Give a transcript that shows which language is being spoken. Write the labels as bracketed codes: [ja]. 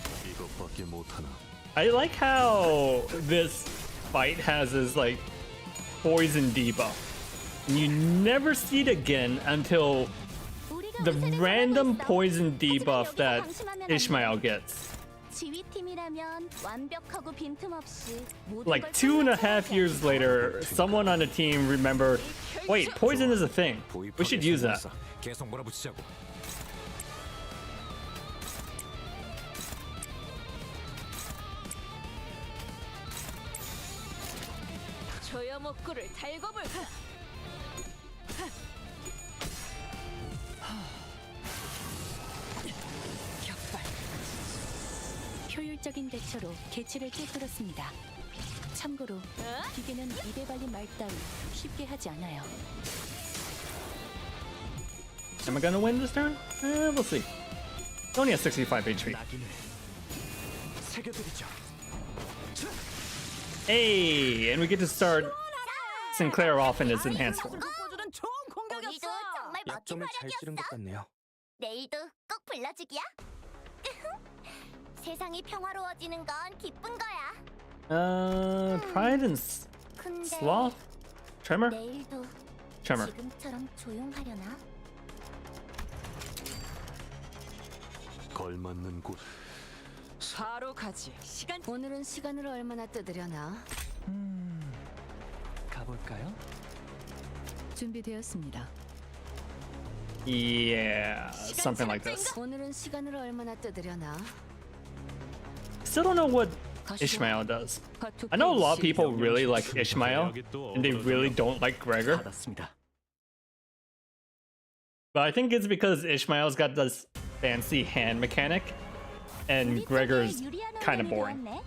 [ko] 이것밖에 못하나. [en] I like how this fight has this like poison debuff. And you never see it again until the random poison debuff that Ishmael gets. [ko] 지휘팀이라면 완벽하고 빈틈없이 모든 [en] Like [ko] 걸 [en] 2.5 years later, someone on the team remembered, wait, poison is a thing. We should use that. [ko] 계속 몰아붙이자고. 조여목구를 달고 볼까? 효율적인 대처로 개체를 꿰뚫었습니다. 참고로 기계는 입에 발린 말 따위 쉽게 하지 않아요. [en] Am I gonna win this turn? We'll see. It's only at 65 HP. Hey, and we get to start Sinclair off in his enhanced form. [ko] 꽂아주는 좋은 공격이었어. 정말 멋진 활약이었어. 같네요. 내일도 꼭 불러주기야. 세상이 평화로워지는 건 기쁜 거야. [en] Pride and [ko] 근데 [en] Sloth? Tremor? [ko] 내일도 [en] Tremor. [ko] 지금처럼 조용하려나? 걸맞는 곳. 바로 가지. 오늘은 시간을 얼마나 뜯으려나? 가볼까요? 준비되었습니다. [en] Yeah, something like this. [ko] 오늘은 시간을 얼마나 뜯으려나? [en] Still don't know what Ishmael does. I know a lot of people really like Ishmael, and they really don't like Gregor. [ko] 받았습니다. [en] But I think it's because Ishmael's got this fancy hand mechanic, and Gregor's kind of boring.